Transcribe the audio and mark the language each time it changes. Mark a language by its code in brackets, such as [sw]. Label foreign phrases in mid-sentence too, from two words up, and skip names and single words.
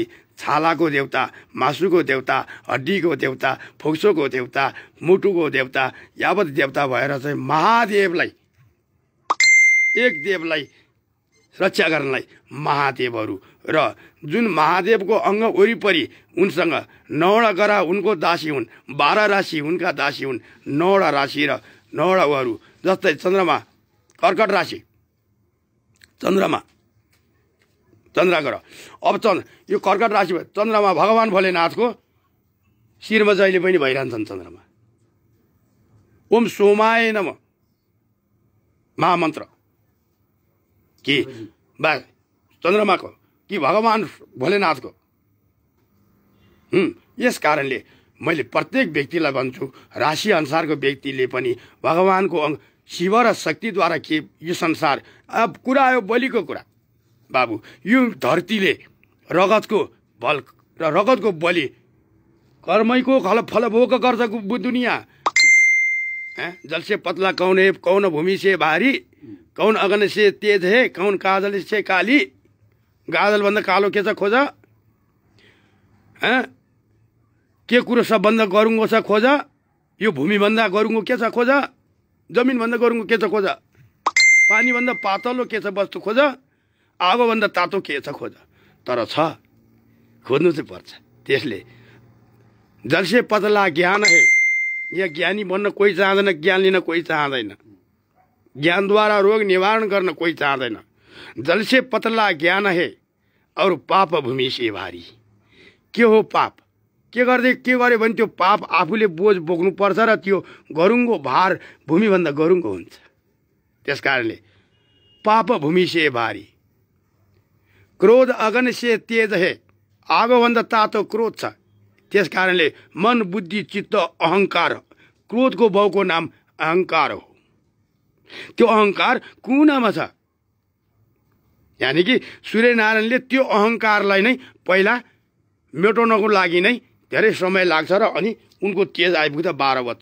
[ne] छालाको देवता, मासुको देवता, हड्डीको देवता, फोक्सोको देवता, मुटुको देवता यावत देवता भएर चाहिँ महादेवलाई, एक देवलाई रक्षा गर्नलाई महादेवहरू र जुन महादेवको अङ्ग वरिपरि उनसँग 9वटा ग्रह उनको दासी हुन्, 12 राशि उनका दासी हुन्, 9वटा राशि र 9वटा उहरू जस्तै चन्द्रमा कर्कट राशि, चन्द्रमा चन्द्र ग्रह। अब यो कर्कट राशि चन्द्रमा भगवान् भोलेनाथको शिरमा जहिले पनि भइरहन्छन् चन्द्रमा। [sa] ओम सोमाय नमः [ne] महामन्त्र कि बा चन्द्रमाको कि भगवान् भोलेनाथको। यस कारणले मैले प्रत्येक व्यक्तिलाई भन्छु, राशि अनुसारको व्यक्तिले पनि भगवानको शिव र शक्तिद्वारा के यो संसार। अब कुरा आयो बलिको कुरा, बाबु यो धरतीले रगतको बल र रगतको बलि कर्मैको फलभोग गर्छ दुनियाँ। [hi] जल से पतला कौन है, कौन भूमि से भारी, कौन अगन से तेज है, कौन काजल से काली। [ne] गाजल भन्दा कालो के छ खोज, के कुरो सबभन्दा गरुङ्गो छ खोज, यो भूमि भन्दा गरुङ्गो के छ खोज, जमिन भन्दा गरुङ्गो के छ खोज, पानी भन्दा पातलो के छ वस्तु खोज, आगो भन्दा तातो के छ खोज। तर छ, खोज्नु चाहिँ पर्छ। त्यसले [hi] जल से पतला ज्ञान है, [ne] यहाँ ज्ञानी बन्न कोही चाहँदैन, ज्ञान लिन कोही चाहँदैन, ज्ञानद्वारा रोग निवारण गर्न कोही चाहँदैन। [hi] जल से पतला ज्ञान है और पाप भूमि से भारी। [ne] के हो पाप? के गर्यो भने त्यो पाप आफूले बोझ बोक्नुपर्छ र त्यो गरुङ्गो भार भूमिभन्दा गरुङ्गो हुन्छ। त्यस कारणले [hi] पाप भूमि से भारी। क्रोध अगन से तेज है, [ne] आगोभन्दा तातो क्रोध छ। त्यस कारणले मन, बुद्धि, चित्त, अहङ्कार, क्रोधको बाउको नाम अहङ्कार हो। त्यो अहङ्कार कुनामा छ, यानि कि सूर्यनारायणले त्यो अहङ्कारलाई नै पहिला मेटाउनको लागि नै धेरै समय लाग्छ र अनि उनको तेज आइपुग्दा 12 बज्छ।